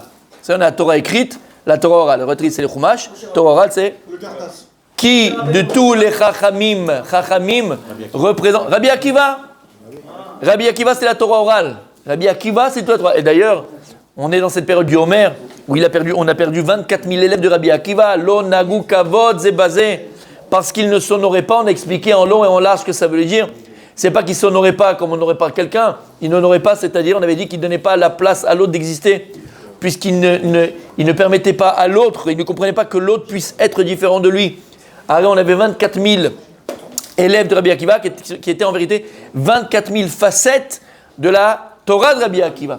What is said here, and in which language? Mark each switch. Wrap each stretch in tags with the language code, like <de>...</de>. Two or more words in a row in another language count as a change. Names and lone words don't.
<fr>C'est la Torah écrite, la Torah orale. Le c'est le Chumash, Torah orale c'est qui de tous les Chachamim représente Rabbi Akiva. Rabbi Akiva c'est la Torah orale. Rabbi Akiva c'est toute la Torah. Et d'ailleurs, on est dans cette période du Homer où on a perdu 24 000 élèves de Rabbi Akiva.</fr> <he>לא נהגו כבוד זה בזה.</he> <fr>Parce qu'il ne s'honorait pas, on a expliqué en long et en large ce que ça veut dire. C'est pas qu'il ne s'honorait pas comme on n'honorait pas quelqu'un. Il n'honorait pas, c'est-à-dire, on avait dit qu'il ne donnait pas la place à l'autre d'exister, puisqu'il ne permettait pas à l'autre, il ne comprenait pas que l'autre puisse être différent de lui. Alors on avait 24 000 élèves de Rabbi Akiva, qui étaient en vérité 24 000 facettes de la Torah de Rabbi Akiva.</fr>